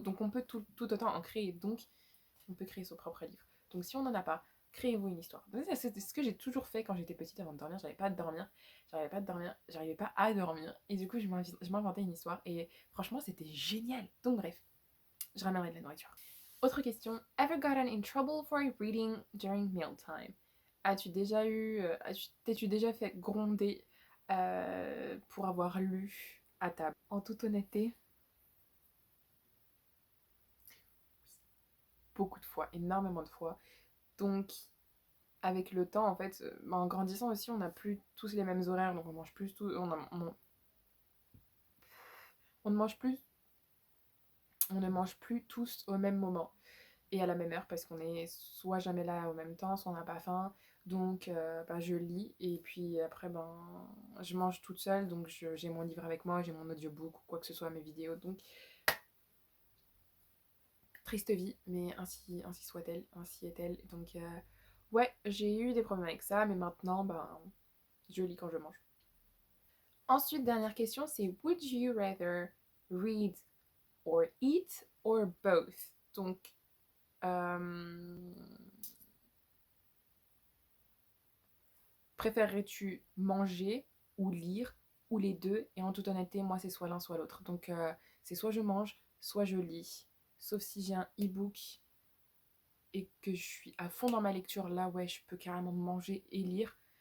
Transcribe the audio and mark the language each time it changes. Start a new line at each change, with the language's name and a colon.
French: Donc on peut tout autant en créer. Donc on peut créer son propre livre. Donc si on n'en a pas, créez-vous une histoire. C'est ce que j'ai toujours fait quand j'étais petite avant de dormir. J'arrivais pas à dormir. J'arrivais pas à dormir. Et du coup, je m'inventais une histoire. Et franchement, c'était génial. Donc bref, je ramènerai de la nourriture. Autre question.
English: Ever gotten in trouble for reading during mealtime?
French: T'es-tu déjà fait gronder pour avoir lu à table? En toute honnêteté, beaucoup de fois, énormément de fois. Donc, avec le temps, en fait, en grandissant aussi, on n'a plus tous les mêmes horaires, donc on mange plus tout, on ne mange plus, on ne mange plus tous au même moment et à la même heure parce qu'on est soit jamais là au même temps, soit on n'a pas faim. Donc bah, je lis et puis après ben je mange toute seule, donc j'ai mon livre avec moi, j'ai mon audiobook ou quoi que ce soit, mes vidéos. Donc triste vie, mais ainsi soit-elle, ainsi est-elle. Donc ouais, j'ai eu des problèmes avec ça, mais maintenant ben je lis quand je mange. Ensuite, dernière question, c'est
English: would you rather read or eat or both?
French: Donc euh, préférerais-tu manger ou lire ou les deux? Et en toute honnêteté, moi, c'est soit l'un, soit l'autre. Donc, c'est soit je mange, soit je lis. Sauf si j'ai un e-book et que je suis à fond dans ma lecture, là, ouais, je peux carrément manger et lire.